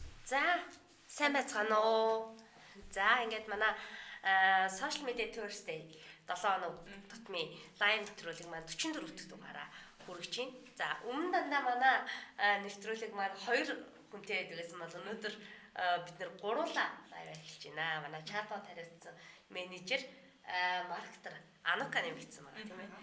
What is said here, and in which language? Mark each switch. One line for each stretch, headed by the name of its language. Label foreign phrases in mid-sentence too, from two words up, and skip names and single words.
Mongolian: За сайн байцгаана уу. За ингээд манай social media Thursday 7 хоног тутмын лайв нэвтрүүлэг маань 44 дэх дугаараа хүргэж байна. За өмнө дандаа манай нэвтрүүлэг маань 2 хүнтэй байдгүйсэн бол өнөөдөр бид нэр гуруула лайв эхэлж байна. Манай чатбот хариуцсан менежер маркетер Анука нэмэгдсэн байгаа тийм ээ.